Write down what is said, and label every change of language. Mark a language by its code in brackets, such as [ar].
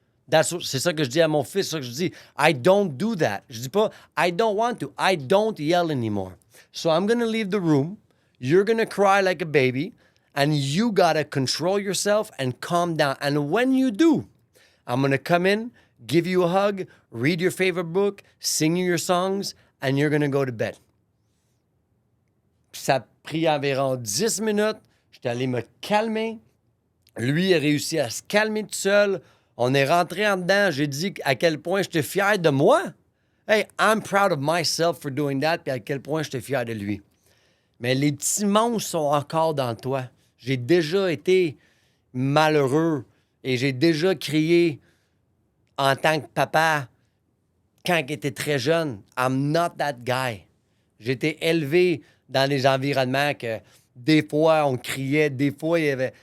[fr] C'est ça que je dis à mon fils, c'est ça que je dis. [en] I don't do that. [fr] Je dis pas, [en] I don't want to. I don't yell anymore. So I'm going to leave the room. You're going to cry like a baby. And you got to control yourself and calm down. And when you do, I'm going to come in, give you a hug, read your favorite book, sing you your songs, and you're going to go to bed. [fr] Puis ça a pris environ 10 minutes. J'étais allé me calmer. Lui a réussi à se calmer tout seul. On est rentré en dedans. J'ai dit à quel point j'étais fier de moi. [en] Hey, I'm proud of myself for doing that. [fr] Puis à quel point j'étais fier de lui. Mais les petits monstres sont encore dans toi. J'ai déjà été malheureux et j'ai déjà crié en tant que papa quand il était très jeune. [en] I'm not that guy. [fr] J'ai été élevé dans des environnements que des fois on criait, des fois il y avait...